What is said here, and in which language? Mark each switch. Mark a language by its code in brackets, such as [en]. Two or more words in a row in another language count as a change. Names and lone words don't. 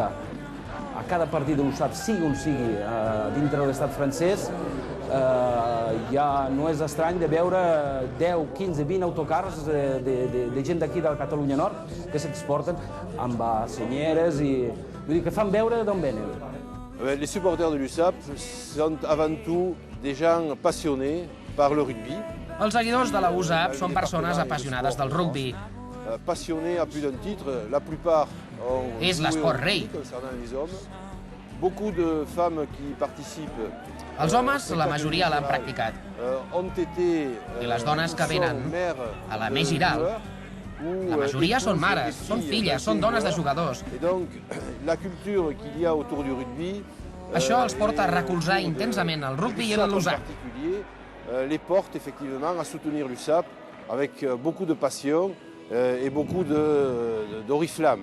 [ca] A cada partit de l'USAP, sigui on sigui, dintre de l'estat francès, ja no és estrany de veure 10, 15, 20 autocars de gent d'aquí de la Catalunya Nord que s'exporten amb senyeres i vull dir que fan veure d'on venen. [fr] Les supporters de l'USAP sont avant tout des gens passionnés par le rugby. [ca] Els seguidors de la USAP són persones apassionades del rugbi. [fr] Passionnés à plus d'un titre, la plupart ont [ca] És l'esport rei. [fr] concernant les hommes. Beaucoup de femmes qui participent. [ca] Els homes, la majoria l'han practicat. I les dones que venen a la Més Giral, la majoria són mares, són filles, són dones de jugadors. [fr] Et donc, la culture qu'il y a autour du rugby, [ca] Això els porta a recolzar intensament el rugbi i l'USAP. [fr] les porte effectivement à soutenir l'USAP avec beaucoup de passion et beaucoup d'oriflamme.